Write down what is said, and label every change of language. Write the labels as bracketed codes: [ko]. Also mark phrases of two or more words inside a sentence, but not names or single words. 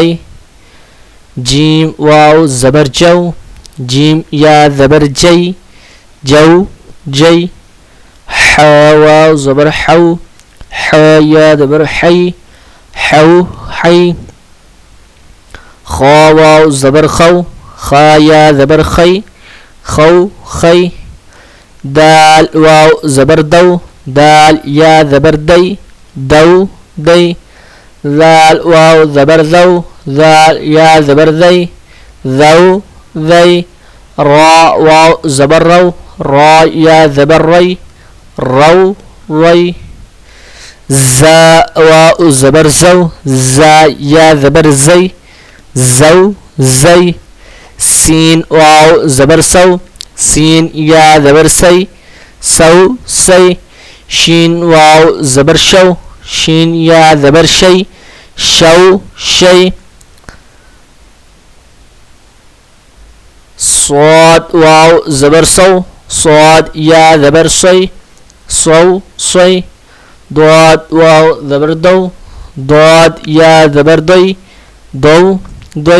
[ur] جیم واو زبر جو، جیم یا زبر جی، جو جی۔ ح واو زبر حو، ح یا زبر حی، حو حی۔ خا واو زبر خو، خا یا زبر خی، خو خی۔ دال واو زبر دو، دال یا زبر دی، دو دی۔ ذال واو زبر ذو، ذال یا زبر ذی، ذو ذی۔ را واو زبر رو، را یا زبر ری، رو ری۔ زا واو زبر زو، زا یا زبر زی، زو زی۔ سین واو زبر سو، سین یا زبر سی، سو سی۔ شین واو زبر شو، شین یا زبر شی، شو شی۔ صاد واو زبر سو، صاد یا زبر سی، سو سی۔ ضاد واو زبر دو، ضاد یا زبر دی، دو دی۔